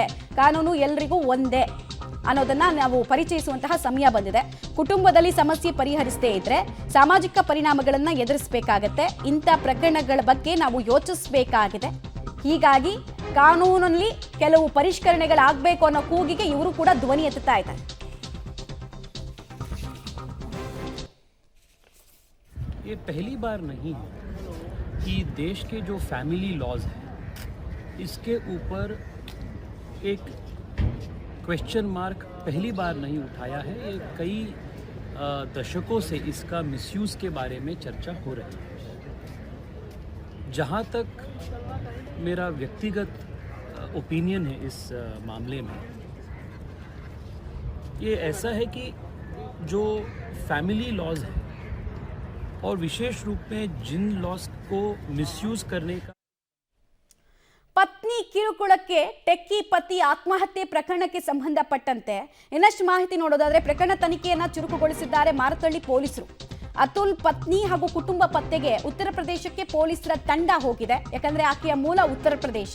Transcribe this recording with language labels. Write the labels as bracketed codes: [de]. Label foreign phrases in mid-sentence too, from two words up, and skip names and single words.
[kn] ಕಾನೂನು ಎಲ್ರಿಗೂ ಒಂದೇ ಅನ್ನೋದನ್ನ ನಾವು ಪರಿಚಯಿಸುವಂತಹ ಸಮಯ ಬಂದಿದೆ. ಕುಟುಂಬದಲ್ಲಿ ಸಮಸ್ಯೆ ಪರಿಹರಿಸದೇ ಇದ್ರೆ ಸಾಮಾಜಿಕ ಪರಿಣಾಮಗಳನ್ನ ಎದುರಿಸಬೇಕಾಗತ್ತೆ. ಇಂಥ ಪ್ರಕರಣಗಳ ಬಗ್ಗೆ ನಾವು ಯೋಚಿಸಬೇಕಾಗಿದೆ. ಹೀಗಾಗಿ ಕಾನೂನಲ್ಲಿ ಕೆಲವು ಪರಿಷ್ಕರಣೆಗಳಾಗಬೇಕು ಅನ್ನೋ ಕೂಗಿಗೆ ಇವರು ಕೂಡ ಧ್ವನಿ ಎತ್ತುತ್ತಾ ಇದ್ದಾರೆ. [hi] ये पहली बार नहीं है कि देश के जो [en] family laws [hi] हैं इसके ऊपर एक [en] question mark [hi] पहली बार नहीं उठाया है. ये कई दशकों से इसका मिसयूज़ के बारे में चर्चा हो रही है. जहाँ तक मेरा व्यक्तिगत ओपिनियन है इस मामले में, ये ऐसा है कि जो [en] family laws [hi] है और विशेष रूप में जिन लॉज को मिसयूज़ करने का [kn] ಪತ್ನಿ ಕಿರುಕುಳಕ್ಕೆ ಟೆಕ್ಕಿ ಪತಿ ಆತ್ಮಹತ್ಯೆ ಪ್ರಕರಣಕ್ಕೆ ಸಂಬಂಧಪಟ್ಟಂತೆ ಇನ್ನಷ್ಟು ಮಾಹಿತಿ ನೋಡೋದಾದ್ರೆ ಪ್ರಕರಣ ತನಿಖೆಯನ್ನ ಚುರುಕುಗೊಳಿಸಿದ್ದಾರೆ ಮಾರತಳ್ಳಿ ಪೊಲೀಸರು. ಅತುಲ್ ಪತ್ನಿ ಹಾಗೂ ಕುಟುಂಬ ಪತ್ತೆಗೆ ಉತ್ತರ ಪ್ರದೇಶಕ್ಕೆ ಪೊಲೀಸರ ತಂಡ ಹೋಗಿದೆ. ಯಾಕಂದ್ರೆ ಆಕೆಯ ಮೂಲ ಉತ್ತರ ಪ್ರದೇಶ.